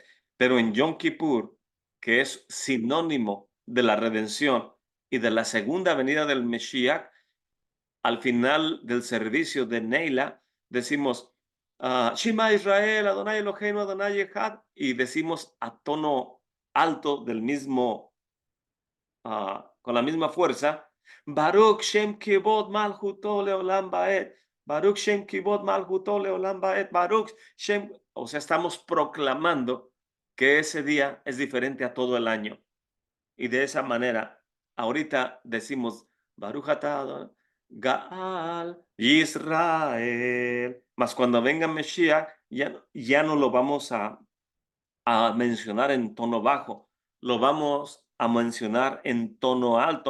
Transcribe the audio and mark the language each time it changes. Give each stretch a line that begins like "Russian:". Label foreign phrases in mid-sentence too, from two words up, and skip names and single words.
Spanish: Pero en Yom Kippur, que es sinónimo de la redención y de la segunda venida del Mesías, al final del servicio de Neila, decimos
Hebrew: שמע ישראל, אדוני אלוהינו, אדוני אחד,
Spanish: y decimos a tono alto del mismo, con la misma fuerza,
Hebrew: ברוך שם כבוד מלכותו לעולם ועד, ברוך שם כבוד מלכותו לעולם ועד, ברוך שם,
Spanish: o sea, estamos proclamando que ese día es diferente a todo el año. Y de esa manera, ahorita decimos,
Hebrew: ברוך אתה אדוני, גאל ישראל.
Spanish: Mas cuando venga Mesías, ya no lo vamos a mencionar en tono bajo, lo vamos a mencionar en tono alto.